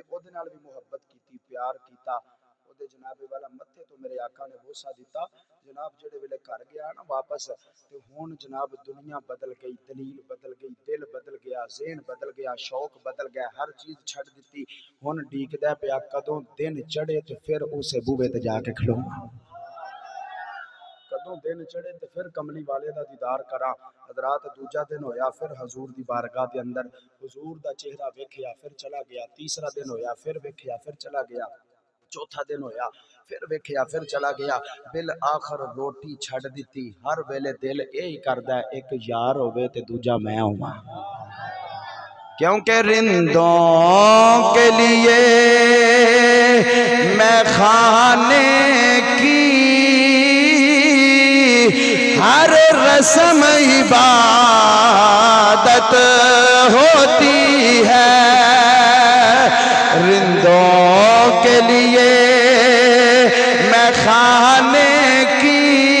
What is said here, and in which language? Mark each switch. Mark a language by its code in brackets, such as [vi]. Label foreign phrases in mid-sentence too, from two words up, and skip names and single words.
[pa] اودے نال بھی محبت کی پیار کیا اودے جنابے والا متھے تو میرے آقا نے بوسہ دتا جناب جیڑے ویلے گھر گیا نا واپس تے ہن جناب دنیا بدل گئی دلیل بدل گئی دل بدل گیا ذہن بدل گیا شوق بدل گیا ہر چیز چھڈ دی ہن ڈیکدا پیا کدوں دن چڑھے تو پھر اس بوہے تے جا کے کھڑوؤں کدوں دن چڑھے تو پھر کملی والے کا دیدار کرا حضرات دوجا دن ہویا پھر حضور کی بارگاہ کے اندر حضور کا چہرہ ویکھیا پھر چلا گیا تیسرا دن ہویا پھر ویکھیا پھر چلا گیا چوتھا دن ہویا پھر ویکھیا پھر چلا گیا بالآخر روٹی چھڈ دتی ہر ویلے دل یہی کردا ہے ایک یار ہوے تے دوجا میں ہواں [ur] کیونکہ رندوں کے لیے میں خانے کی ہر رسم عبادت ہوتی ہے رندوں کے لیے میں خانے کی